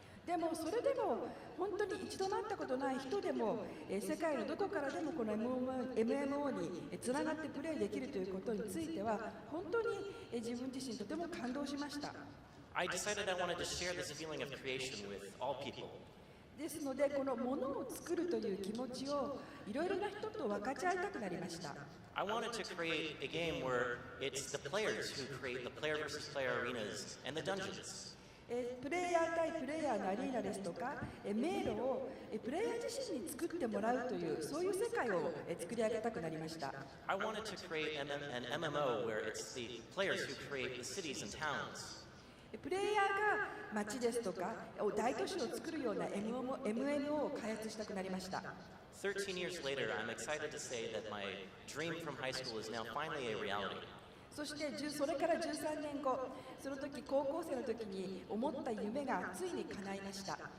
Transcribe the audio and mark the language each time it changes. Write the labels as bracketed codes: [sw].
[ja] でもそれでも本当に一度も会ったことない人でも世界のどこからでもこの MMO につながってプレイできるということについては本当に自分自身とても感動しました。 [en] I decided I wanted to share this feeling of creation with all people. [ja] ですのでこのものを作るという気持ちをいろいろな人と分かち合いたくなりました。 [en] I wanted to create a game where it's the players who create the player versus player arenas and the dungeons. [ja] プレイヤー対プレイヤーのアリーナですとか、迷路をプレイヤー自身に作ってもらうというそういう世界を作り上げたくなりました。 [en] I wanted to create an MMO where it's the players who create the cities and towns. [ja] プレイヤーが街ですとか大都市を作るような MMO を開発したくなりました。 [en] 13 years later, I'm excited to say that my dream from high school is now finally a reality. [ja] そしてそれから13年後、その時高校生の時に思った夢がついに叶いました。